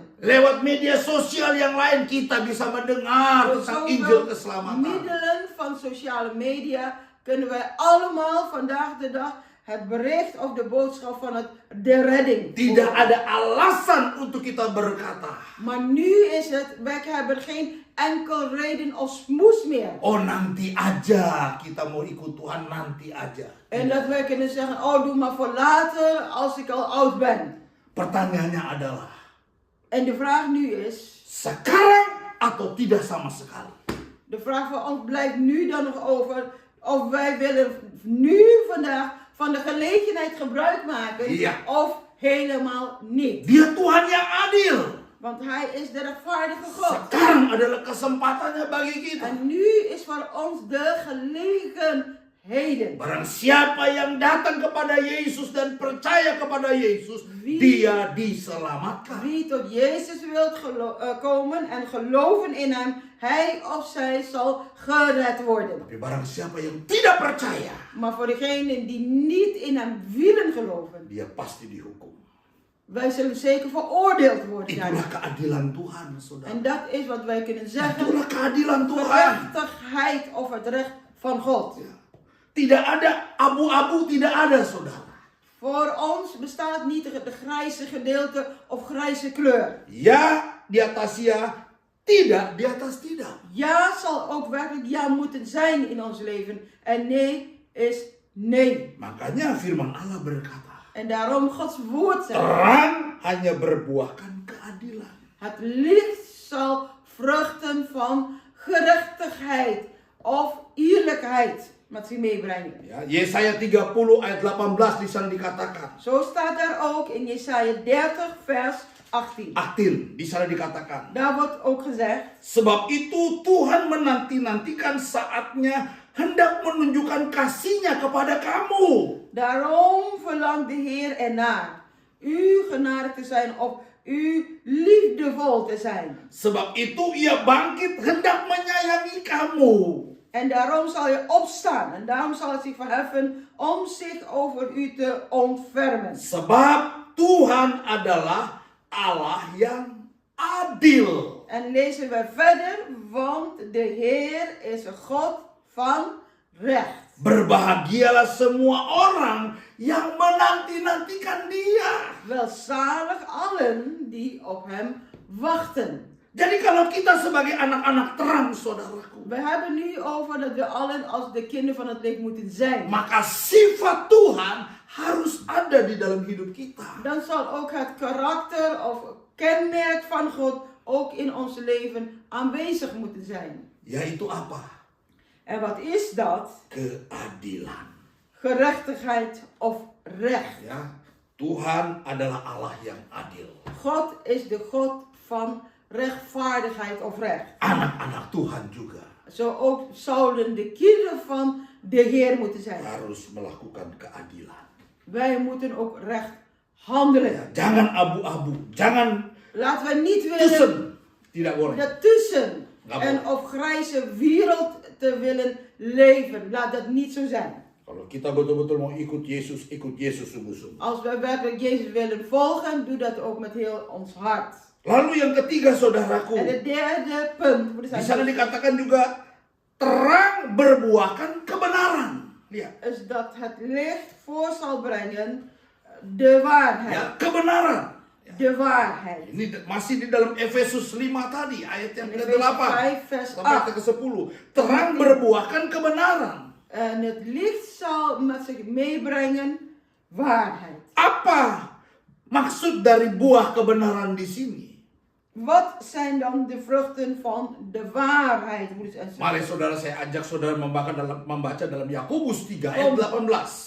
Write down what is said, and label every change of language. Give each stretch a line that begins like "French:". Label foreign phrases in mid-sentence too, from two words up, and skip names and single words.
Indonesian: Lewat media sosial yang lain kita bisa mendengar
Dutch: Door
Indonesian: tentang Injil
Dutch: zoveel
Indonesian: keselamatan.
Dutch: middelen van sociale media kunnen wij allemaal vandaag de dag het bericht of de boodschap van de redding
Indonesian: Tidak
Dutch: horen.
Indonesian: ada alasan untuk kita berkata,
Dutch: Maar nu is het, wij hebben geen enkel reden of smoes meer.
Indonesian: oh nanti aja kita mau ikut Tuhan nanti aja.
Dutch: En dat wij kunnen zeggen, oh doe maar voor later als ik al oud ben.
Indonesian: Pertanyaannya adalah,
Dutch: En de vraag nu is,
Indonesian: sekarang atau tidak sama sekali?
Dutch: de vraag voor ons blijft nu dan nog over of wij willen nu vandaag van de gelegenheid gebruik maken Ja. of helemaal niet.
Indonesian: Dia Tuhan yang adil.
Dutch: Want hij is de rechtvaardige God.
Indonesian: Sekarang adalah kesempatannya bagi kita.
Dutch: En nu is voor ons de gelegenheden.
Indonesian: Barang siapa yang datang kepada Yesus dan percaya kepada Yesus,
Dutch: Wie-
Indonesian: dia diselamatkan.
Dutch: Wie tot Jezus wilt komen en geloven in hem, hij of zij zal gered worden.
Indonesian: Tapi barang siapa yang tidak percaya,
Dutch: Maar voor degenen die niet in hem willen geloven,
Indonesian: dia pasti dihukum.
Dutch: wij zullen zeker veroordeeld worden.
Indonesian: Itulah
Dutch: daarna.
Indonesian: keadilan Tuhan, saudara.
Dutch: En dat is wat wij kunnen zeggen.
Indonesian: Itulah keadilan Tuhan.
Dutch: Gerechtigheid of het recht van God.
Indonesian: Ya. Tidak ada abu-abu, tidak ada, saudara.
Dutch: Voor ons bestaat niet de grijze gedeelte of grijze kleur.
Indonesian: Ya di atas ya, tidak di atas tidak.
Dutch: Ja zal ook werkelijk ja moeten zijn in ons leven. En nee is nee.
Indonesian: Makanya firman Allah berkata,
Dutch: En daarom Gods woord zegt.
Indonesian: terang hanya berbuahkan keadilan.
Dutch: Het licht zal vruchten van gerechtigheid gerechtigheid of eerlijkheid met zich meebrengen.
Indonesian: Ya, Yesaya 30 ayat 18 di sana dikatakan.
Dutch: Zo staat daar ook in Jesaja 30 vers 18.
Indonesian: 18 di sana dikatakan.
Dutch: Daar wordt ook gezegd,
Indonesian: Sebab itu Tuhan menanti-nantikan saatnya hendak menunjukkan kasih-Nya kepada kamu.
Dutch: daarom verlangt de Heer ernaar u genadig te zijn of u liefdevol te zijn.
Indonesian: Sebab itu Ia bangkit hendak menyayangi kamu.
Dutch: En daarom zal je opstaan en daarom zal het zich verheffen om zich over u te ontfermen.
Indonesian: Sebab Tuhan adalah Allah yang adil.
Dutch: En lezen we verder, want de Heer is een God van recht.
Indonesian: Berbahagialah semua orang yang menanti-nantikan Dia.
Dutch: Welzalig allen die op hem wachten.
Indonesian: Jadi kalau kita sebagai anak-anak terang, saudaraku,
Dutch: We hebben nu over dat we allen als de kinderen van het licht moeten zijn.
Indonesian: maka sifat Tuhan harus ada di dalam hidup kita.
Dutch: Dan zal ook het karakter of kenmerk van God ook in ons leven aanwezig moeten zijn.
Indonesian: Yaitu apa?
Dutch: En wat is dat?
Indonesian: Keadilan.
Dutch: Gerechtigheid of recht.
Indonesian: Ya, Tuhan adalah Allah yang adil.
Dutch: God is de God van rechtvaardigheid of recht.
Indonesian: Anak-anak Tuhan juga
Dutch: Zo ook zouden de kinderen van de Heer moeten zijn.
Indonesian: harus melakukan keadilan.
Dutch: Wij moeten ook recht handelen.
Indonesian: Ya, jangan abu-abu, jangan
Dutch: Laten we niet willen tussen.
Indonesian: Tidak boleh.
Dutch: daartussen
Indonesian: Nggak
Dutch: en
Indonesian: boleh.
Dutch: op grijze wereld te willen leven. Laat dat niet zo zijn.
Indonesian: Kalau kita betul-betul mau ikut Yesus sungguh-sungguh.
Dutch: Als wij werkelijk Jezus willen volgen, doe dat ook met heel ons hart.
Indonesian: Lalu yang ketiga, saudaraku,
Dutch: En het derde punt, moet ik
Indonesian: di sana
Dutch: zeggen,
Indonesian: dikatakan juga terang berbuahkan kebenaran. Lihat.
Dutch: is dat het licht voor zal brengen de waarheid.
Indonesian: Ya, kebenaran.
Dutch: De waarheid.
Indonesian: Ini masih di dalam Efesus 5 tadi, ayat yang
Dutch: In Efesië
Indonesian: ke-8
Dutch: 5 vers
Indonesian: sampai
Dutch: 8.
Indonesian: ke-10. Terang berbuahkan kebenaran.
Dutch: En het licht zal met zich meebrengen waarheid.
Indonesian: Apa maksud dari buah kebenaran di sini?
Dutch: Wat zijn dan de vruchten van de waarheid? Moet ik zeggen.
Indonesian: Mari saudara, saya ajak saudara membaca dalam Yakobus 3 ayat 18.